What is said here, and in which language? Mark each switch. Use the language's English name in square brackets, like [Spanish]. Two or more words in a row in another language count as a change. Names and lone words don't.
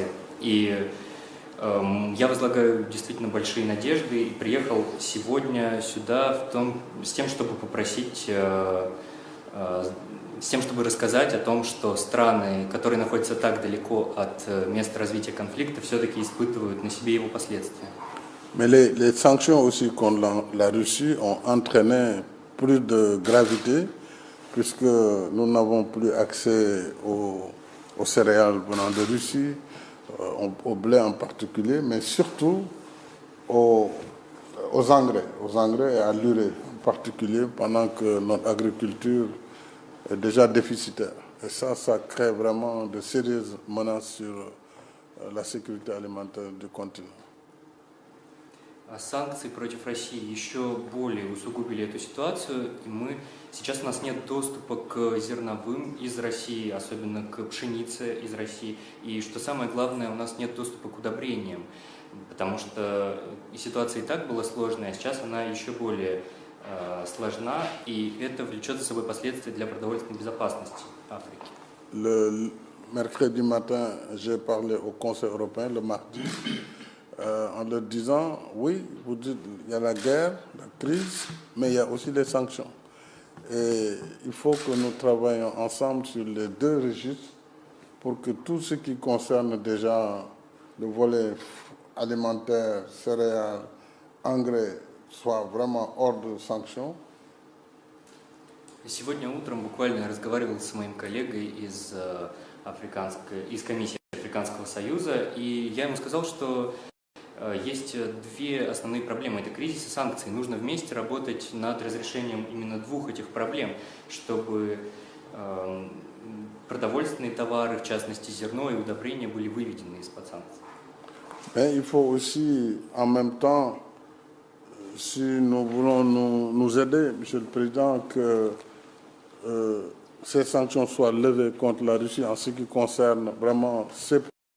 [Russian] И я возлагаю действительно большие надежды и приехал сегодня сюда с тем, чтобы попросить, с тем, чтобы рассказать о том, что страны, которые находятся так далеко от места развития конфликта, все-таки испытывают на себе его последствия. [French] Mais les sanctions aussi contre la Russie ont entraîné plus de gravité, puisque nous n'avons plus accès aux céréales venant de Russie, au blé en particulier, mais surtout aux engrais et à l'urée en particulier, pendant que notre agriculture est déjà déficitaire. Et ça crée vraiment de sérieuses menaces sur la sécurité alimentaire du continent. [Russian] Санкции против России еще более усугубили эту ситуацию, и сейчас у нас нет доступа к зерновым из России, особенно к пшенице из России, и что самое главное, у нас нет доступа к удобрениям, потому что ситуация и так была сложная, а сейчас она еще более сложна, и это влечет за собой последствия для продовольственной безопасности Африки. [French] Le mercredi matin, j'ai parlé au Conseil européen, le mardi, en leur disant, oui, vous dites, il y a la guerre, la crise, mais il y a aussi les sanctions. Et il faut que nous travaillions ensemble sur les deux registres pour que tout ce qui concerne déjà le volet alimentaire, céréales, engrais, soit vraiment hors de sanctions. [Russian] Сегодня утром буквально разговаривал с моим коллегой из комиссии Африканского Союза, и я ему сказал, что есть две основные проблемы. Это кризис и санкции. Нужно вместе работать над разрешением именно двух этих проблем, чтобы продовольственные товары, в частности зерно и удобрения, были выведены из-под санкций. [French] Mais il faut aussi, en même temps, si nous voulons nous aider, Monsieur le Président, que ces sanctions soient levées contre la Russie en ce qui concerne vraiment ces